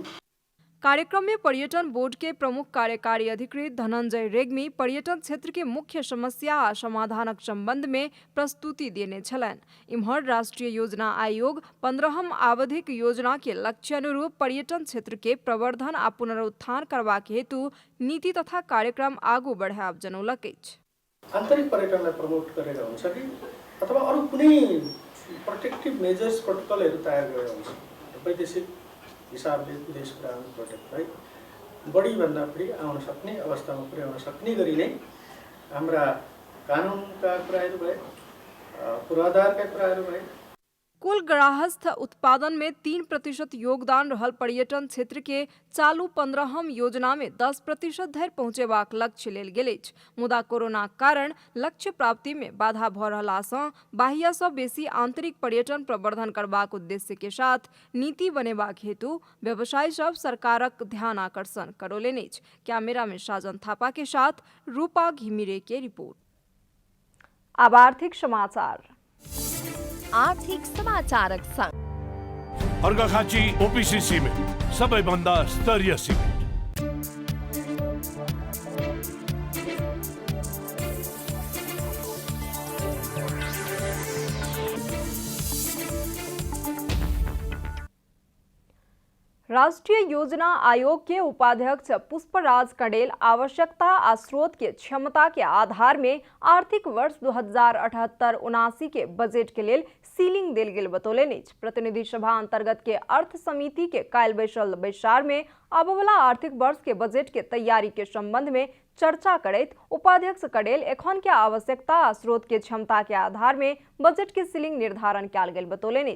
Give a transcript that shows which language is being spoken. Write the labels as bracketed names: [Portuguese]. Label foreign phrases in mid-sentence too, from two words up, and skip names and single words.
[Maithili] कार्यक्रम में पर्यटन बोर्ड के प्रमुख कार्यकारी अधिकृत धनंजय रेग्मी पर्यटन क्षेत्र के मुख्य समस्या आ समाधानक संबंध में प्रस्तुति देने छलनि। इम्हर राष्ट्रीय योजना आयोग 15हम आवधिक योजना के लक्ष्य अनुरूप पर्यटन क्षेत्र के प्रवर्धन आ पुनरुत्थान करबाक हेतु नीति तथा कार्यक्रम आगू बढ़ाब जनौलक अछि। [Nepali] आन्तरिक पर्यटनलाई प्रमोट गरेर हुन्छ कि अथवा अरू कुनै [English] protective measures [Nepali] प्रोटोकलहरू तयार गरेर हुन्छ। वैदेशिक हिसाबले विदेश पुर्याउने प्रोटेक्टलाई बढीभन्दा बढी आउन सक्ने अवस्थामा पुर्याउन सक्ने गरी नै हाम्रा कानुनका कुराहरू भए, पूर्वाधारका कुराहरू भए। [Maithili] कुल गृहस्थ उत्पादन में 3% योगदान रहल पर्यटन क्षेत्र के चालू 15हम योजना में 10% धरि पहुंचेबाक लक्ष्य लेल गेल अछि। मुदा कोरोना कारण लक्ष्य प्राप्ति में बाधा भ रहला सँ बाह्य सँ बेसी आंतरिक पर्यटन प्रवर्धन करबाक उद्देश्य के साथ नीति बनेबाक हेतु व्यवसायी सब सरकारक ध्यान आकर्षण करौलनि अछि। कैमरा में साजन थापा के साथ रूपा घिमिरे के रिपोर्ट। अब आर्थिक समाचार। आर्थिक समाचारक संग [Nepali] अर्घाखाँची ओपीसी सिमेन्ट सबैभन्दा स्तरीय सिमेन्ट। [Maithili] राष्ट्रीय योजना आयोग के उपाध्यक्ष पुष्पराज कडेल आवश्यकता आ स्रोत के क्षमता के आधार में आर्थिक वर्ष 2078-79 के बजट के लेल सीलिंग देल गेल बतौलनि। प्रतिनिधि सभा अंतर्गत के अर्थ समिति के काल्हि बैसल बैसार में आबवला आर्थिक वर्ष के बजट के तैयारी के संबंध में चर्चा करैत उपाध्यक्ष कडेल एखन के आवश्यकता आ स्रोत के क्षमता के आधार में बजट के सीलिंग निर्धारण कयल गेल बतौलनि।